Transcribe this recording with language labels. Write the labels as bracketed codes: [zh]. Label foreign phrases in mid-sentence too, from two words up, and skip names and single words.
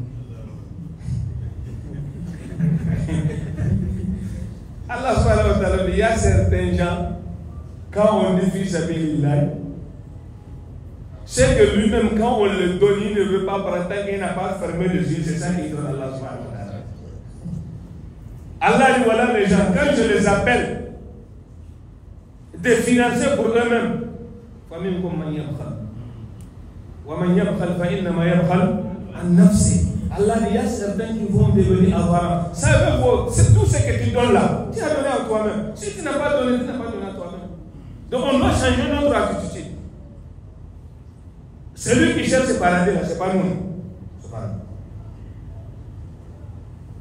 [fr] Allah [ar] سبحانه وتعالى, [fr] il y a certains gens, quand on dit fils sabilillah, c'est que lui-même, quand on le donne, il ne veut pas prendre tant qu'il n'a pas fermé les yeux. C'est ça qu'il donne à Allah [ar] سبحانه وتعالى. [fr] Allah dit voilà les gens, quand je les appelle de financer pour eux-mêmes, famille comme [ar] من يبخل. ومن يبخل فإنما يبخل عن نفسي. [fr] Allah dit, il y a certains qui vont devenir avares. Ça veut dire, c'est tout ce que tu donnes là. Tu as donné à toi-même. Si tu n'as pas donné, tu n'as pas donné à toi-même. Donc on doit changer notre attitude. Celui qui cherche ce paradis là, ce n'est pas nous. C'est pas nous.